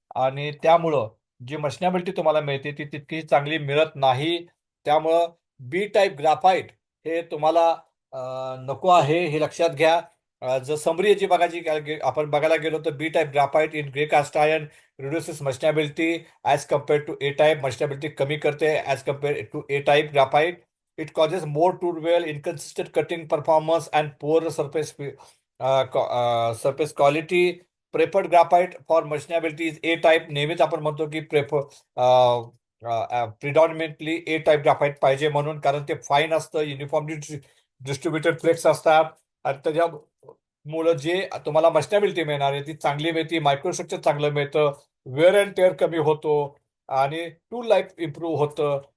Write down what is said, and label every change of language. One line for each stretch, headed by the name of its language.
Marathi: आणि त्यामुळं जी मशनॅबिलिटी तुम्हाला मिळते ती तितकी चांगली मिळत नाही. त्यामुळं बी टाईप ग्राफाईट हे तुम्हाला नको आहे हे लक्षात घ्या. जर समरी याची आपण बघायला गेलो तर
English: B type graphite in grey cast iron reduces machinability as compared to A type.
Marathi: मशनॅबिलिटी कमी करते
English: As compared to A type graphite. It causes more tool wear, inconsistent cutting performance, and poor surface quality. Preferred graphite for machinability is A type.
Marathi: नेहमीच आपण म्हणतो की प्रिडॉमिनेटली A type graphite पाहिजे म्हणून, कारण ते फाईन असतं, युनिफॉर्मली डिस्ट्रीब्युटेड फ्लेक्स असतात. आणि त्याच्यामुळं जे तुम्हाला मशनॅबिलिटी मिळणार आहे ती चांगली मिळते, मायक्रोस्ट्रक्चर चांगलं मिळतं, वेअर अँड टेअर कमी होतो, आणि टूल लाईफ इम्प्रूव्ह होतं.